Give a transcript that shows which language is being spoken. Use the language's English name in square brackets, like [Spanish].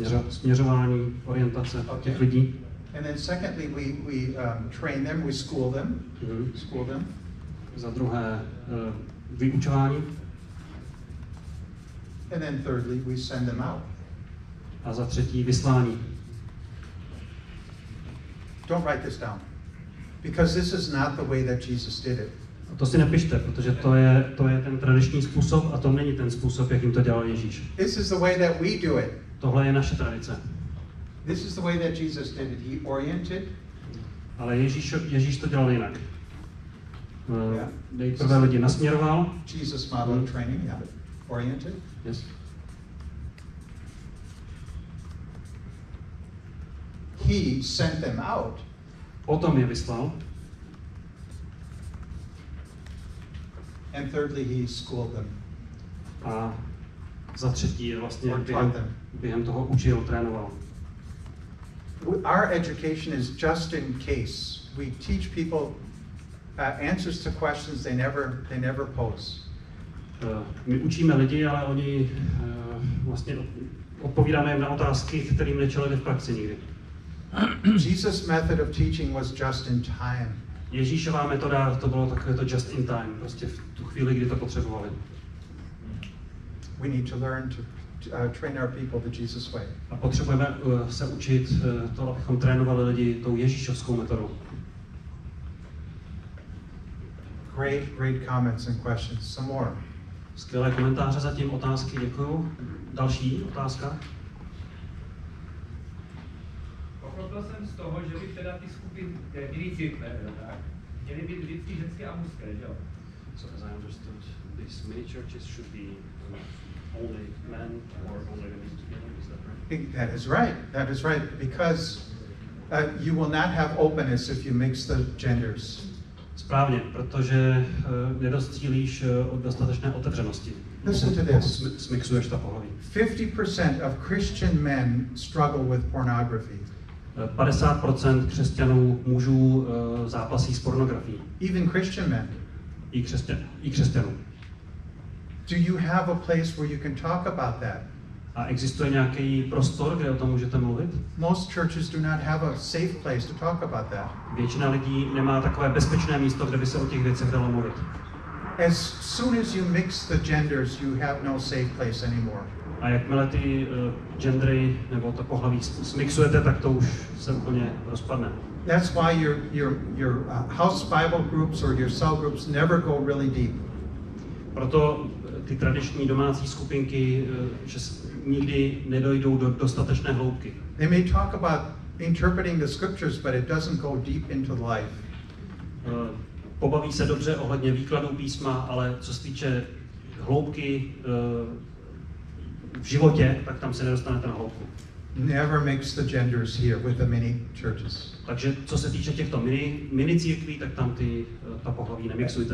[Czech] Směřování, orientace těch lidí. [English] And then secondly, we train them, we school them. School them. [Czech] Za druhé vyučování. [English] And then thirdly, we send them out. [Czech] A za třetí vyslání. [English] Don't write this down, because this is not the way that Jesus did it. [Czech] A to si nepište, protože to je ten tradiční způsob a to není ten způsob, jakým to dělal Ježíš. [English] This is the way that we do it. [Czech] Tohle je naše tradice. [English] This is the way that Jesus did it. He oriented. [Czech] Ale Ježíš to dělal jinak. Nejprve lidi nasměroval. [English] Jesus model training, yeah. Oriented. Yes. He sent them out. [Czech] Potom je vyslal. [English] And thirdly, he schooled them. [Czech] A za třetí je vlastně [English] Or [Czech] během toho učil, trénoval. [English] Our education is just in case. We teach people answers to questions they never pose. [Czech] My učíme lidi, ale oni vlastně odpovídáme jim na otázky, kterým nečelili v praxi nikdy. [English] Jesus' method of teaching was just in time. [Czech] Ježíšová metoda, to bylo takové to [English] just in time, [Czech] prostě v tu chvíli, kdy to potřebovali. [English] We need to learn to train our people the Jesus way. [Czech] A potřebujeme se učit to, abychom trénovali lidi tou Ježíšovskou metodou. [English] Great comments and questions. Some more. [Czech] Skvělé komentáře zatím, otázky, děkuju. Další otázka? Pochopil jsem z toho, že by teda ty skupiny, jiný církve, tak, měly být vždycky ženské a mužské, že jo? [English] So as I understood, these many churches should be only men or only women together, is that right? That is right. That is right. Because you will not have openness if you mix the genders. [Czech] Správně, protože nedocílíš od dostatečné otevřenosti. [English] Listen to this. [Czech] Smixuješ ta pohlaví. [English] 50% of Christian men struggle with pornography. [Czech] 50% křesťanů mužů zápasí s pornografií. [English] Even Christian men. [Czech] I křesťanů. [English] Do you have a place where you can talk about that? [Czech] A existuje nějaký prostor, kde o tom můžete mluvit? [English] Most churches do not have a safe place to talk about that. [Czech] Většina lidí nemá takové bezpečné místo, kde by se o těch věcech dalo mluvit. [English] As soon as you mix the genders, you have no safe place anymore. [Czech] A jakmile ty gendery nebo to pohlaví smixujete, tak to už se úplně rozpadne. [English] That's why your house Bible groups or your cell groups never go really deep. [Czech] Proto ty tradiční domácí skupinky že nikdy nedojdou do dostatečné hloubky. [English] They may talk about interpreting the scriptures, but it doesn't go deep into the life. [Czech] Pobaví se dobře ohledně výkladu písma, ale co se týče hloubky v životě, tak tam se nedostanete na hloubku. [English] Never mix the genders here with the mini churches. [Czech] Takže co se týče těchto mini církví, tak tam ta pohlaví nemixujte.